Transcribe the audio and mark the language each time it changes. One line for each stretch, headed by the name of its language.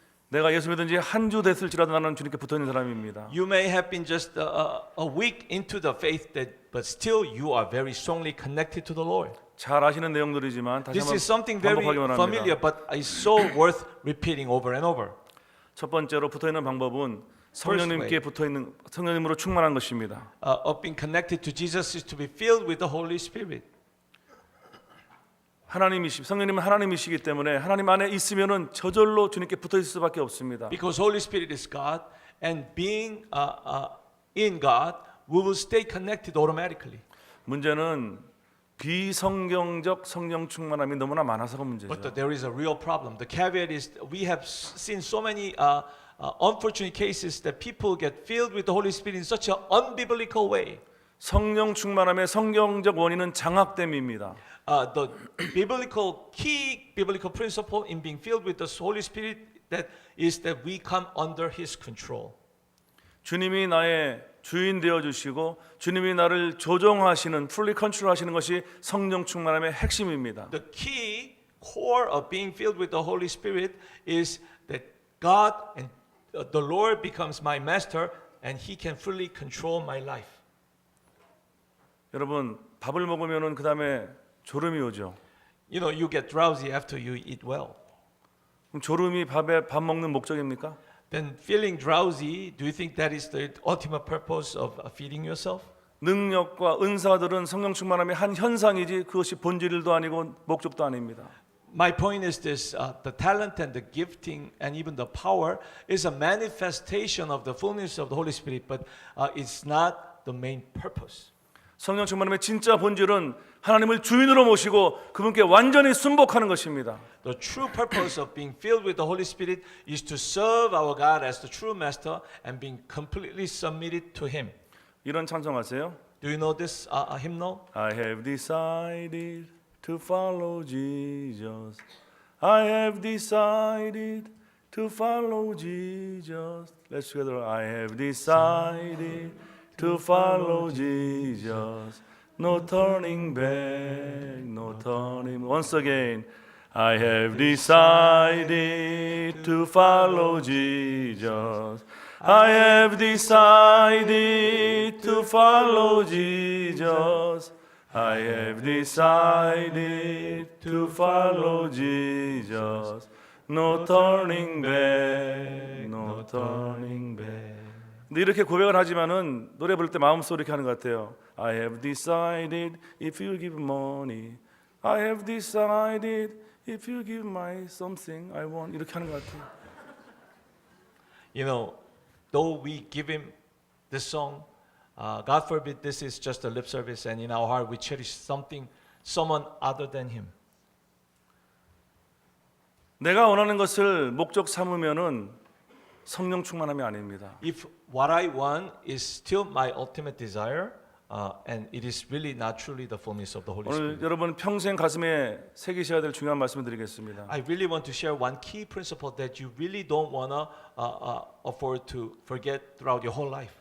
Korean: 내가 예수 믿은 지 한 주 됐을지라도 나는 주님께 붙어 있는 사람입니다.
English: You may have been just a week into the faith, but still you are very strongly connected to the Lord.
Korean: 잘 아시는 내용들이지만 다시
English: This is something
Korean: 한번
English: very
Korean: 반복하기
English: familiar,
Korean: 원합니다.
English: but it's so worth repeating over and over.
Korean: 첫 번째로 붙어 있는 방법은 성령님께 붙어 있는 성령님으로 충만한 것입니다.
English: Of being connected to Jesus is to be filled with the Holy Spirit.
Korean: 성령님은 하나님이시기 때문에 하나님 안에 있으면은 저절로 주님께 붙어 있을 수밖에 없습니다.
English: Because Holy Spirit is God, and being in God, we will stay connected automatically.
Korean: 문제는 비성경적 성령 충만함이 너무나 많아서가 문제죠.
English: But there is a real problem. The caveat is we have seen so many unfortunate cases that people get filled with the Holy Spirit in such an unbiblical way.
Korean: 성령 충만함의 성경적 원인은 장악됨입니다.
English: The key biblical principle in being filled with the Holy Spirit is that we come under His control.
Korean: 주님이 나의 주인 되어 주시고 주님이 나를 조종하시는
English: fully control
Korean: 하시는 것이 성령 충만함의 핵심입니다.
English: The key core of being filled with the Holy Spirit is that God and the Lord becomes my master, and He can fully control my life.
Korean: 여러분 밥을 먹으면은 그 다음에 졸음이 오죠.
English: You know, you get drowsy after you eat well.
Korean: 그럼 졸음이 밥 먹는 목적입니까?
English: Then feeling drowsy, do you think that is the ultimate purpose of feeding yourself?
Korean: 능력과 은사들은 성령 충만함의 한 현상이지 그것이 본질도 아니고 목적도 아닙니다.
English: My point is this: the talent and the gifting and even the power is a manifestation of the fullness of the Holy Spirit, but it's not the main purpose.
Korean: 성령 충만함의 진짜 본질은 하나님을 주인으로 모시고 그분께 완전히 순복하는 것입니다.
English: The true purpose of being filled with the Holy Spirit is to serve our God as the true master and being completely submitted to Him.
Korean: 이런 찬송하세요?
English: Do you know this hymnal? I have decided to follow Jesus. I have decided to follow Jesus. Let's together. I have decided to follow Jesus. No turning back, no turning. Once again, I have decided to follow Jesus. I have decided to follow Jesus. I have decided to follow Jesus. No turning back, no turning back.
Korean: 근데 이렇게 고백을 하지만은 노래 부를 때 마음속으로 이렇게 하는 것 같아요.
English: I have decided if you give money. I have decided if you give my something I want.
Korean: 이렇게 하는 것 같아요.
English: You know, though we give Him this song, God forbid this is just a lip service, and in our heart we cherish someone other than Him.
Korean: 내가 원하는 것을 목적 삼으면은 성령 충만함이 아닙니다.
English: If what I want is still my ultimate desire, and it is really not truly the fullness of the Holy
Korean: 오늘
English: Spirit.
Korean: 여러분 평생 가슴에 새기셔야 될 중요한 말씀을 드리겠습니다.
English: I really want to share one key principle that you really don't wanna afford to forget throughout your whole life.